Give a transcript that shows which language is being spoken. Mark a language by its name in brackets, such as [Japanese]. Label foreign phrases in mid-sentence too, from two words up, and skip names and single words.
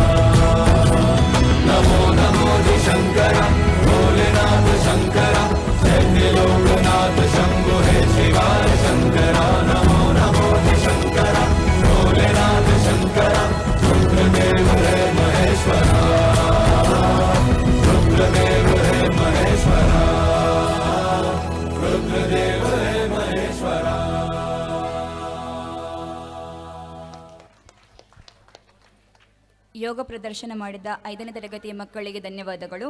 [Hindi] नमो नमो शंकरा भोलेनाथ शंकरा, जय लोकनाथ शंभो हे शिवाय शंकरा। नमो नमो शंकरा भोलेनाथ शंकरा, रुद्रदेव हे महेश्वरा, रुद्रदेव हे महेश्वरा, रुद्रदेव हे महेश्वरा। [Kannada] ಯೋಗ ಪ್ರದರ್ಶನ ಮಾಡಿದ 5ನೇ ತರಗತಿಯ ಮಕ್ಕಳಿಗೆ ಧನ್ಯವಾದಗಳು.